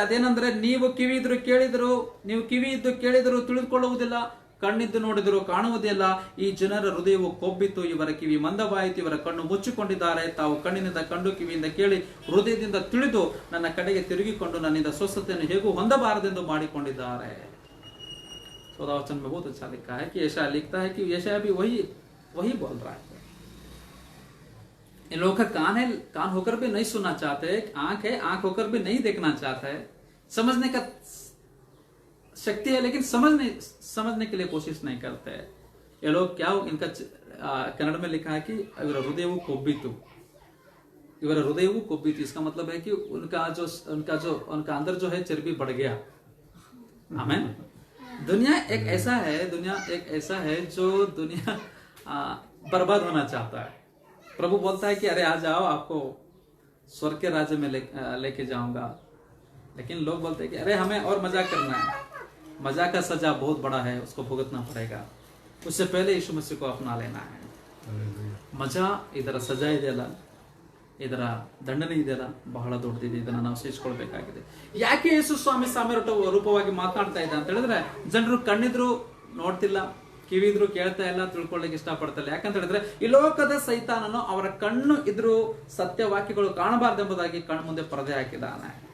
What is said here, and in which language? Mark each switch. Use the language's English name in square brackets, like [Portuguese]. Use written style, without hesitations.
[Kannada] ಅದೇನಂದ್ರೆ, ನೀವು ಕಿವಿ ಇದ್ರು ಕೇಳಿದ್ರು, ನೀವು ಕಿವಿ ಇದ್ದು ಕೇಳಿದ್ರು ತಿಳಿದುಕೊಳ್ಳುವುದಿಲ್ಲ, ಕಣ್ಣಿದ್ದು ನೋಡಿದ್ರು ಕಾಣುವುದಿಲ್ಲ. ಈ ಜನರ ಹೃದಯವು ಕೊಬ್ಬಿತು, ಇವರ ಕಿವಿ ಮಂದವಾಯಿತು, ಇವರ ಕಣ್ಣು ಮುಚ್ಚಿಕೊಂಡಿದ್ದಾರೆ. ತಾವು ಕಣ್ಣಿನಿಂದ ಕಂಡು, ಕಿವಿಯಿಂದ ಕೇಳಿ, ಹೃದಯದಿಂದ ತಿಳಿದು ನನ್ನ ಕಡೆಗೆ ತಿರುಗಿಕೊಂಡು ನನ್ನಿಂದ ಸ್ವಸ್ಥತೆಯನ್ನು ಹೇಗೂ ಹೊಂದಬಾರದೆಂದು ಮಾಡಿಕೊಂಡಿದ್ದಾರೆ. [Hindi] 14 वचन में बहुत अच्छा लिखा है कि यशाया लिखता है कि यशाया भी वही बोल रहा है. इन लोगों का कान होकर भी नहीं सुनना चाहते, आंख है आंख होकर भी नहीं देखना चाहता है, समझने का शक्ति है लेकिन समझने के लिए कोशिश नहीं करते. ये लोग क्या, इनका कन्नड़ में लिखा है कि [Kannada] ಇವರ ಹೃದಯವು ಕೊಬ್ಬಿತು, ಇವರ ಹೃದಯವು ಕೊಬ್ಬಿತು. [Hindi] इसका मतलब है कि उनका अंदर जो है चर्बी बढ़ गया. आमीन. दुनिया एक ऐसा है जो दुनिया बर्बाद होना चाहता है. प्रभु बोलता है कि अरे आ जाओ, आपको स्वर्ग के राज्य में लेके जाऊंगा. लेकिन लोग बोलते हैं कि अरे हमें और मजाक करना है. मजाक का सजा बहुत बड़ा है, उसको भुगतना पड़ेगा. उससे पहले यीशु मसीह को अपना लेना है. [Kannada] ಮಜಾ, ಇದರ ಸಜಾ ಇದೆಯಲ್ಲ, ಇದರ ದಂಡನೆ ಇದೆಯಲ್ಲ, ಬಹಳ ದೊಡ್ಡದಿದೆ. ಇದನ್ನ ನಾವು ಸೇರಿಸ್ಕೊಳ್ಬೇಕಾಗಿದೆ. ಯಾಕೆ ಯೇಸು ಸ್ವಾಮಿ ಸಾಮ್ಯ ರೂಪವಾಗಿ ಮಾತನಾಡ್ತಾ ಇದೆ ಅಂತ ಹೇಳಿದ್ರೆ, ಜನರು ಕಣ್ಣಿದ್ರು ನೋಡ್ತಿಲ್ಲ, ಕಿವಿದ್ರು ಕೇಳ್ತಾ ಇಲ್ಲ, ತಿಳ್ಕೊಳ್ಳಿಕ್ಕೆ ಇಷ್ಟಪಡ್ತಾ ಇಲ್ಲ. ಯಾಕಂತ ಹೇಳಿದ್ರೆ ಈ ಲೋಕದ ಸೈತಾನನು ಅವರ ಕಣ್ಣು ಇದ್ರು ಸತ್ಯವಾಕ್ಯಗಳು ಕಾಣಬಾರ್ದೆಂಬುದಾಗಿ ಕಣ್ಣು ಮುಂದೆ ಪರದೆ ಹಾಕಿದ್ದಾನೆ.